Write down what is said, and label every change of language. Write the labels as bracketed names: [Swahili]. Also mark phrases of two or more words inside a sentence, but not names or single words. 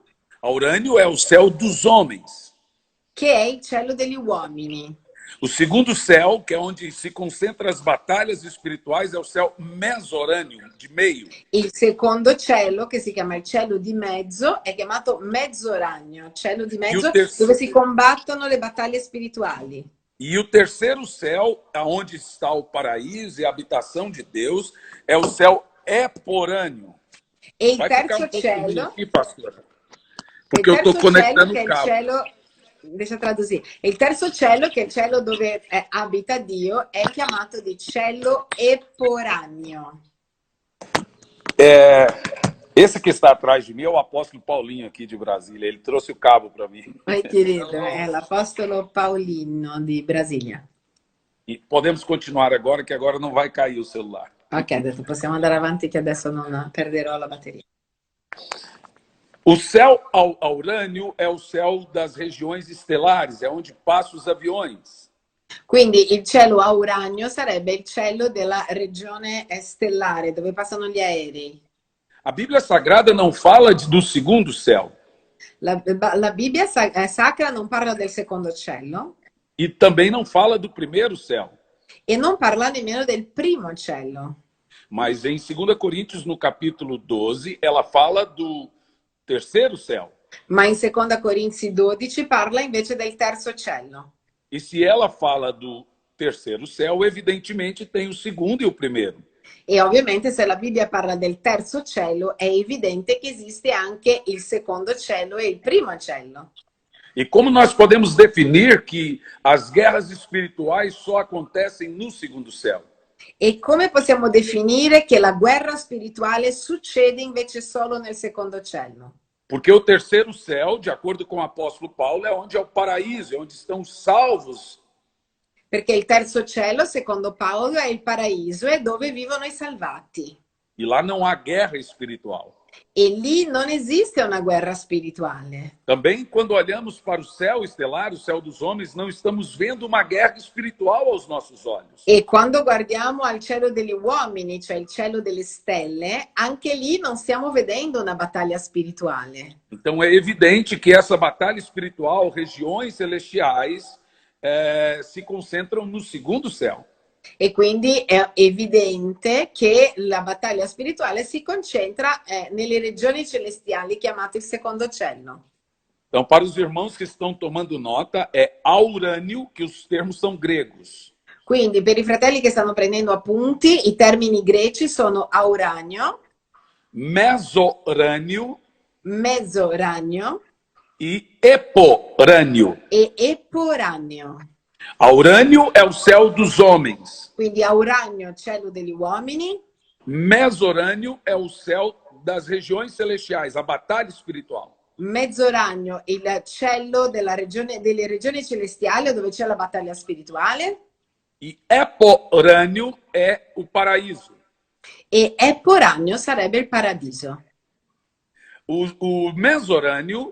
[Portuguese] Aurânio é o céu dos homens. [Italian] Che è il cielo degli uomini. [Portuguese] O segundo céu, que é onde se concentram as batalhas espirituais, é o céu mesorâneo, de meio. [Italian] Il secondo cielo, che si chiama il cielo di mezzo, è chiamato Mezzoranio, cielo di mezzo, dove si combattono le battaglie spirituali. [Portuguese] E o terceiro céu, onde está o paraíso e a habitação de Deus, é o céu eporâneo. [Italian] E il terzo cielo, [Portuguese] aqui, pastora, porque eu estou conectando o cabo. Deixa eu traduzir. [Italian] Il terzo cielo, che è il cielo dove abita Dio, è chiamato di cielo eporaneo. [Portuguese] Esse que está atrás de mim é o apóstolo Paulinho aqui de Brasília. Ele trouxe o cabo para mim. Oi, querido, [Italian] è l'apostolo Paolino di Brasília. [Portuguese] E podemos continuar agora, que agora não vai cair o celular. [Italian] Ok, adesso possiamo andare avanti che adesso non perderò la batteria. [Portuguese] O céu aurânio é o céu das regiões estelares, é onde passam os aviões. [Italian] Quindi il cielo auranio sarebbe il cielo della regione stellare, dove passano gli aerei. [Portuguese] A Bíblia Sagrada não fala do segundo céu. [Italian] La Bibbia sacra non parla del secondo cielo. [Portuguese] E também não fala do primeiro céu. [Italian] E non parla nemmeno del primo cielo. [Portuguese] Mas em 2 Coríntios, no capítulo 12, ela fala do terceiro céu. [Italian] Ma in 2 Corinzi 12 parla invece del terzo cielo. [Portuguese] E se ela fala do terceiro céu, evidentemente tem o segundo e o primeiro. [Italian] E ovviamente se la Bibbia parla del terzo cielo è evidente che esiste anche il secondo cielo e il primo cielo. [Portuguese] E como nós podemos definir que as guerras espirituais só acontecem no segundo céu? [Italian] E come possiamo definire che la guerra spirituale succede invece solo nel secondo cielo? [Portuguese] Porque o terceiro céu, de acordo com o apóstolo Paulo, é onde é o paraíso, é onde estão salvos. [Italian] Perché il terzo cielo, secondo Paolo, è il paraiso, è dove vivono i salvati. [Portuguese] E lá não há guerra espiritual. [Italian] E lì non esiste una guerra spirituale. [Portuguese] Também, quando olhamos para o céu estelar, o céu dos homens, não estamos vendo uma guerra espiritual aos nossos olhos. [Italian] E quando guardiamo al cielo degli uomini, cioè il cielo delle stelle, anche lì non stiamo vedendo una battaglia spirituale. [Portuguese] Então é evidente que essa batalha espiritual, regiões celestiais, se concentram no segundo céu. [Italian] E quindi è evidente che la battaglia spirituale si concentra nelle regioni celestiali chiamate il secondo cielo. [Portuguese] Então, para os irmãos que estão tomando nota, é aurânio, que os termos são gregos. [Italian] Quindi per i fratelli che stanno prendendo appunti, i termini greci sono auranio, [Portuguese] Mesorânio [Italian] mezzoranio [Portuguese] e eporânio. [Italian] e eporanio. [Portuguese] Aurânio é o céu dos homens. [Italian] Quindi auranio, cielo degli uomini, [Portuguese] Mesorânio é o céu das regiões celestiais, a batalha espiritual. [Italian] mezzoranio, il cielo delle regioni celestiali dove c'è la battaglia spirituale, [Portuguese] E eporânio é o paraíso. [Italian] e eporanio sarebbe il paradiso. [Portuguese] O mesorânio